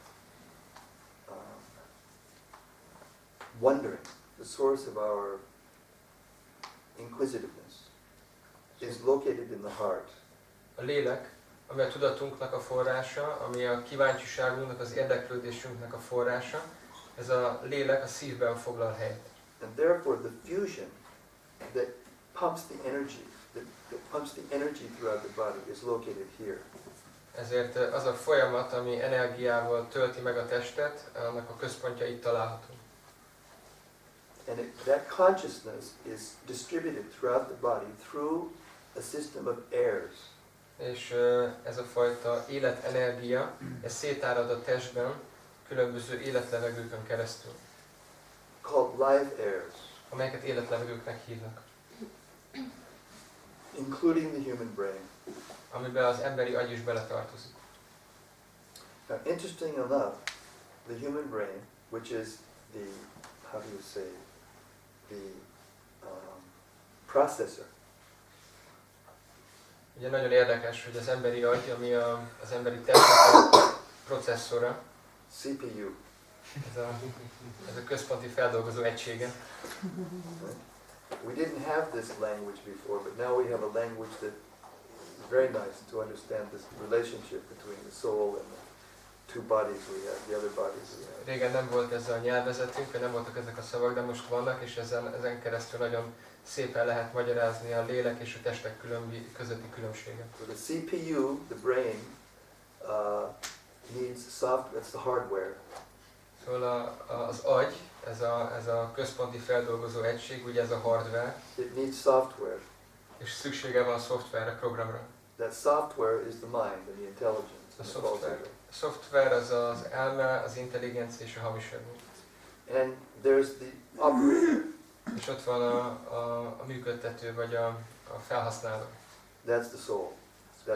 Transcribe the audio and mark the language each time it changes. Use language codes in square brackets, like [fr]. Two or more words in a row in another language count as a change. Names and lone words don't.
[en] wondering, the source of our inquisitiveness is located in the heart. [hu] A lélek, ami a tudatunknak a forrása, ami a kíváncsiságunknak, az érdeklődésünknek a forrása, ez a lélek a szívben foglal helyet. [en] And therefore the fusion that pumps the energy, that pumps the energy throughout the body is located here. [hu] Ezért az a folyamat, ami energiával tölti meg a testet, annak a központja itt található. [en] And that consciousness is distributed throughout the body through a system of airs. [hu] És ez a fajta életenergia, ez szétárad a testben különböző életlevegőkön keresztül, [en] Called live airs, [hu] amelyeket életlevegőknek hívnak, [en] including the human brain. [hu] amiben az emberi agy is beletartozik. [en] Now, interesting enough, the human brain, which is the, how do you say, the processor. [hu] Ugye nagyon érdekes, hogy az emberi agy, ami az emberi testnek processzora, [en] CPU. [hu] Ez a központi feldolgozó egysége. [en] We didn't have this language before, but now we have a language that is very nice to understand this relationship between the soul and the two bodies we have, the other bodies we have. [hu] Régen nem volt ezzel a nyelvezetünk, nem voltak ezek a szavak, de most vannak, és ezen keresztül nagyon szépen lehet magyarázni a lélek és a testek közötti különbséget. [en] So the CPU, the brain, needs software, that's the hardware. [hu] Szóval az agy, ez a központi feldolgozó egység, ugye ez a hardware, [en] It needs software. [hu] és szüksége van szoftverre, programra. [en] That software is the mind and the intelligence. [hu] A [en] and the false ego. [hu] szoftver az az elme, az intelligencia és a hamis ego. [en] And there's the operator. [hu] És ott van a működtető, vagy a felhasználó. [en] That's the soul. That's